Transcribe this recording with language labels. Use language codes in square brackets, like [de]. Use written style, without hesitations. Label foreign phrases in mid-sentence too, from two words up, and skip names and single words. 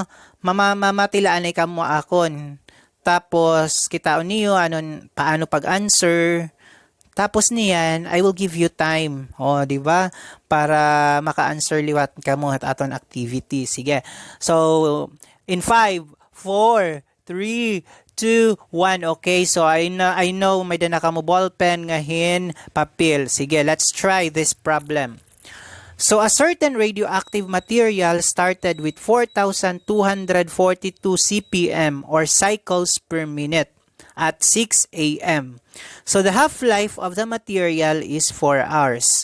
[war] Mamatilaan ay kamo akon. [tl] Tapos kita niyo paano pag-answer. [war] Tapos niyan, [en] I will give you time. [war] Di ba? Para maka-answer liwat kamo at aton activity. Sige. [en] So in 5, 4, 3, 2, 1. Okay, so I know [war] may dana ka mo ball pen ngahin papel. Sige, [en] let's try this problem. So a certain radioactive material started with 4,242 CPM or cycles per minute at 6 a.m. So the half-life of the material is 4 hours.